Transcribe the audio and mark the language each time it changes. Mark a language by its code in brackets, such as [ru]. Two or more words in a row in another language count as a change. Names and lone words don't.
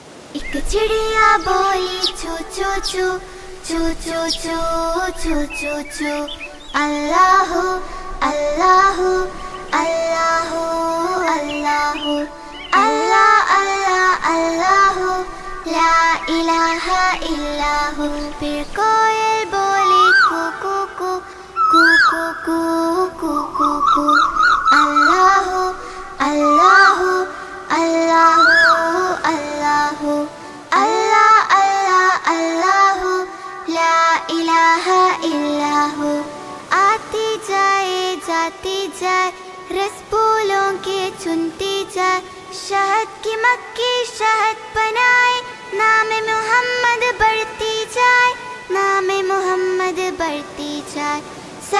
[hi] एक चिड़िया बोली चू चू चू चू चू चू चू चू चू। [ar] الله الله الله الله الله الله الله لا إله إلا الله. [hi] फिर कोयल बोली कू कू कू कू कू कू कू कू कू। [ar] الله الله الله الله الله الله الله لا إله إلا الله. [hi] आती जाए जाती जाए रस फूलों के चुनती जाए, शहद की मक्खी शहद बनाए, नाम मोहम्मद बढ़ती जाए, नाम मोहम्मद बढ़ती जाए।